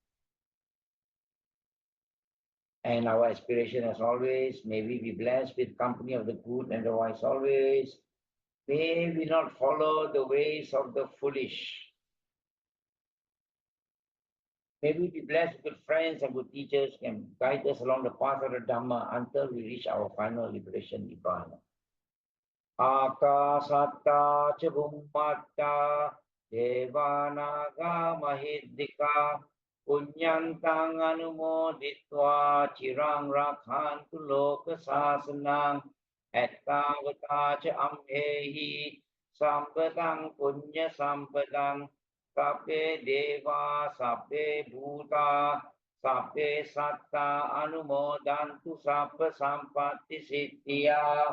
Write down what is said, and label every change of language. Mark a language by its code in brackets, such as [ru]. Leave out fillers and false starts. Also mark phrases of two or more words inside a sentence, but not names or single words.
[en] And our aspiration, as always, may we be blessed with company of the good and the wise always. May we not follow the ways of the foolish. May we be blessed with good friends and good teachers can guide us along the path of the Dhamma until we reach our final liberation, Nibbana. [pi] Akasatta ca bhummatta devanaga mahiddhika punyantang anumoditva cirang rakhantu loka sasanang ettavata ca amhehi sampadang punya sampadang sabbe deva sabbe bhuta sabbe satta anumodantu sabba sampatti siddhya.